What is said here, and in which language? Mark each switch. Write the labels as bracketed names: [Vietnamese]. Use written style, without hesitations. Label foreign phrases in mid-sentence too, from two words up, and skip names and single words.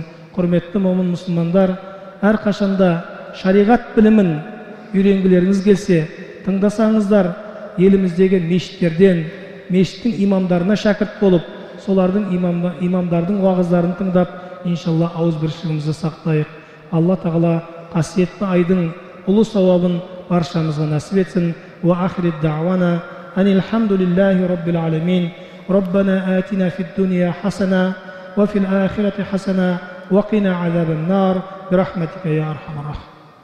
[Kazakh] Құрметті момын мұсылмандар, әрқашанда шариғат білімін үйренгілеріңіз келсе, тыңдасаңыздар, еліміздегі мешіттерден, мешіттің имамдарына шәкірт болып, солардың имамдардың уағыздарын тыңдап, иншалла ауызбіршілігімізді сақтайық. Алла тағала қасиетті айдың ұлы сауабын баршамызға нәсіп етсін. [Arabic] وآخر دعوانا أن الحمد لله رب العالمين. ربنا آتنا في الدنيا حسنة وفي الآخرة حسنة وقنا عذاب النار. برحمتك يا أرحم الراحمين.